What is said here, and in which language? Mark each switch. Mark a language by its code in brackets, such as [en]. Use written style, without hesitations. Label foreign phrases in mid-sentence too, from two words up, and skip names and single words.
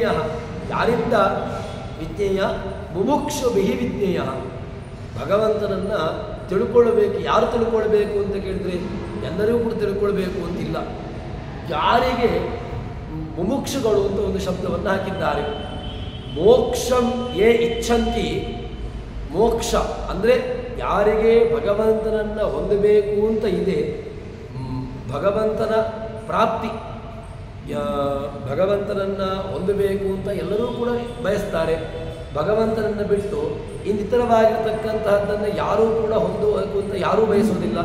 [kn] ಯಾರಿಂದ ವಿಜ್ಞೇಯ? [sa] ಮುಮುಕ್ಷುಭಿಃ ವಿಜ್ಞೇಯ. [kn] ಭಗವಂತನನ್ನು ತಿಳ್ಕೊಳ್ಬೇಕು. ಯಾರು ತಿಳ್ಕೊಳ್ಬೇಕು ಅಂತ ಕೇಳಿದ್ರೆ ಎಲ್ಲರಿಗೂ ಕೂಡ ತಿಳ್ಕೊಳ್ಬೇಕು ಅಂತಿಲ್ಲ. ಯಾರಿಗೆ ಮುಮುಕ್ಷುಗಳು ಅಂತ ಒಂದು ಶಬ್ದವನ್ನು ಹಾಕಿದ್ದಾರೆ. [sa] ಮೋಕ್ಷಂ ಯೇ ಇಚ್ಛಂತಿ. [kn] ಮೋಕ್ಷ ಅಂದರೆ ಯಾರಿಗೆ ಭಗವಂತನನ್ನು ಹೊಂದಬೇಕು ಅಂತ ಇದೆ, ಭಗವಂತನ ಪ್ರಾಪ್ತಿ, ಭಗವಂತನನ್ನು ಹೊಂದಬೇಕು ಅಂತ ಎಲ್ಲರೂ ಕೂಡ ಬಯಸ್ತಾರೆ. ಭಗವಂತನನ್ನು ಬಿಟ್ಟು ಇನ್ನಿತರವಾಗಿರ್ತಕ್ಕಂತಹದ್ದನ್ನು ಯಾರೂ ಕೂಡ ಹೊಂದಬೇಕು ಅಂತ ಯಾರೂ ಬಯಸುವುದಿಲ್ಲ.